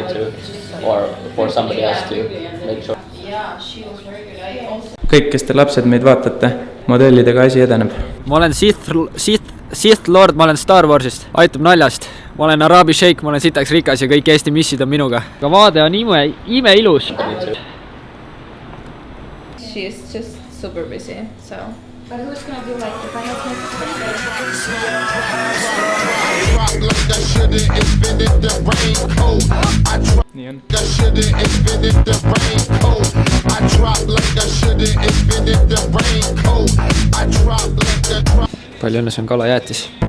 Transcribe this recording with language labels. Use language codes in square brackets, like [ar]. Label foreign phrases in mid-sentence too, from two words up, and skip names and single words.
[et] Kõik, kes te lapsed meid vaatate, modellidega asi edeneb. Ma olen Sith Lord, ma olen Star Warsist, aitab naljast. Ma olen Arabi Sheik, ma olen sitaks rikas ja kõik Eesti missid on minuga. Aga vaade on ime ilus. [en] She is just super busy, so. But who's gonna do like the final [et] Nii on. Palju õnne, see on kalajäätis.